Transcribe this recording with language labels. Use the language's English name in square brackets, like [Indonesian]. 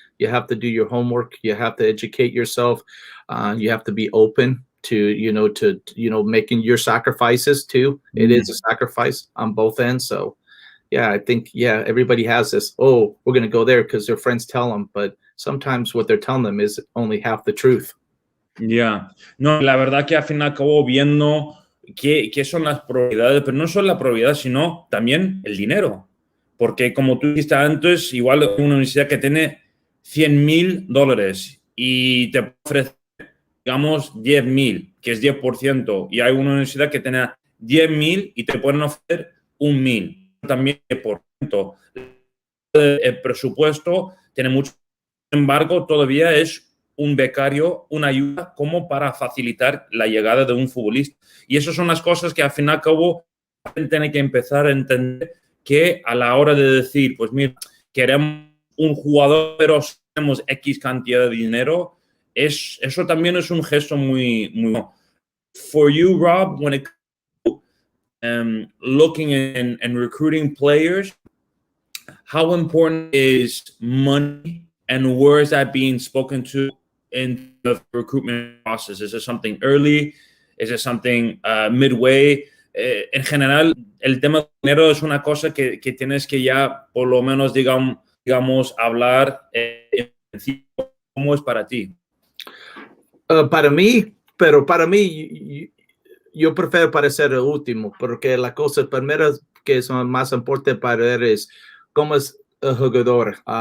[English] You have to do your homework. You have to educate yourself. You have to be open to making your sacrifices too. It is a sacrifice on both ends. So I think, everybody has this, we're going to go there because their friends tell them, but sometimes what they're telling them is only half the truth. [Spanish] No, la verdad que al fin y al cabo viendo qué son las probabilidades, pero no solo la probabilidad, sino también el dinero. Porque como tú dijiste antes, igual una universidad que tiene $100,000 y te ofrece, digamos, 10,000, que es 10%, y hay una universidad que tiene 10,000 y te pueden ofrecer 1,000, también 10%. El presupuesto tiene mucho, sin embargo, todavía es un becario, una ayuda como para facilitar la llegada de un futbolista. Y esas son las cosas que al fin y al cabo tiene que empezar a entender, que a la hora de decir, pues mira, queremos un jugador, pero tenemos X cantidad de dinero, eso también es un gesto muy bueno. [English] For you, Rob, when it comes to looking and recruiting players, how important is money and where is that being spoken to in the recruitment process? Is it something early? Is it something midway? [Spanish] En general, el tema del dinero es una cosa que tienes que ya, por lo menos, digamos hablar cómo es para ti. Para mí, yo prefiero parecer el último, porque la cosa primera que es más importante para él es cómo es el jugador.